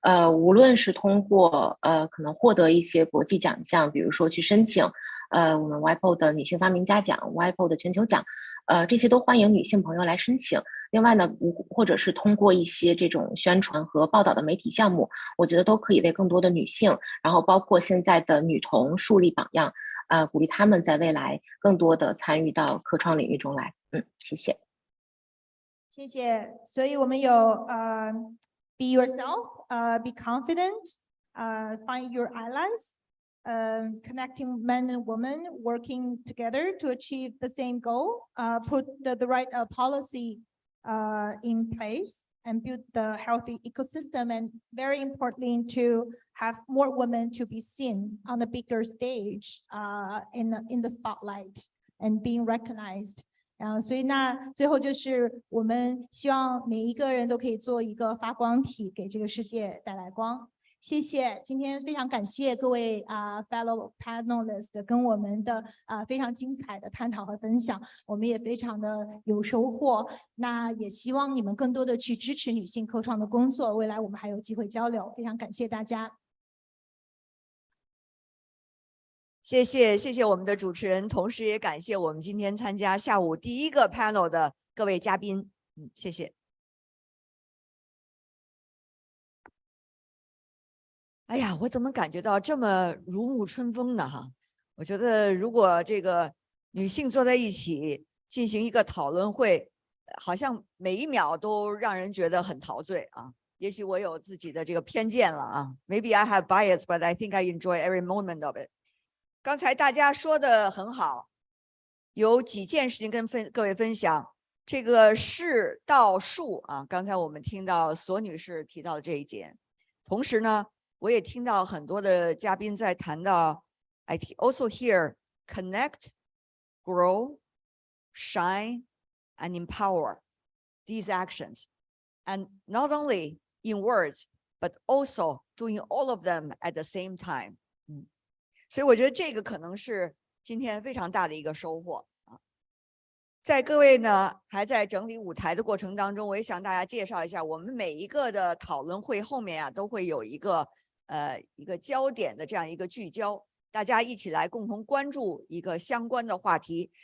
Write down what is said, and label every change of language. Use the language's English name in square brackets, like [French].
[Chinese] 无论是通过可能获得一些国际奖项，比如说去申请我们 WIPO 的女性发明家奖、WIPO 的全球奖，这些都欢迎女性朋友来申请。另外呢，或者是通过一些这种宣传和报道的媒体项目，我觉得都可以为更多的女性，然后包括现在的女童树立榜样，鼓励她们在未来更多的参与到科创领域中来。谢谢。谢谢。 [English] 所以我们有 be yourself, be confident, find your allies, connecting men and women working together to achieve the same goal, put the right policy in place and build the healthy ecosystem, and very importantly to have more women to be seen on a bigger stage in the spotlight and being recognized. [Chinese] 所以那最后就是我们希望每一个人都可以做一个发光体，给这个世界带来光。谢谢，今天非常感谢各位 fellow panelists 跟我们的非常精彩的探讨和分享，我们也非常的有收获。那也希望你们更多的去支持女性科创的工作，未来我们还有机会交流。非常感谢大家。谢谢我们的主持人，同时也感谢我们今天参加下午第一个 panel 的各位嘉宾。谢谢。哎呀，我怎么感觉到这么如沐春风呢？哈，我觉得如果这个女性坐在一起进行一个讨论会，好像每一秒都让人觉得很陶醉啊。也许我有自己的这个偏见了啊。 [English] Maybe I have bias, but I think I enjoy every moment of it. [Chinese] 刚才大家说的很好，有几件事情跟各位分享。 [English] 这个是道术啊，刚才我们听到索女士提到的这一点，同时呢，我也听到很多的嘉宾在谈到 I also hear connect, grow, shine, and empower these actions, and not only in words, but also doing all of them at the same time. [Chinese] 所以我觉得这个可能是今天非常大的一个收获啊。在各位呢还在整理舞台的过程当中，我也向大家介绍一下，我们每一个的讨论会后面啊都会有一个焦点的这样一个聚焦，大家一起来共同关注一个相关的话题。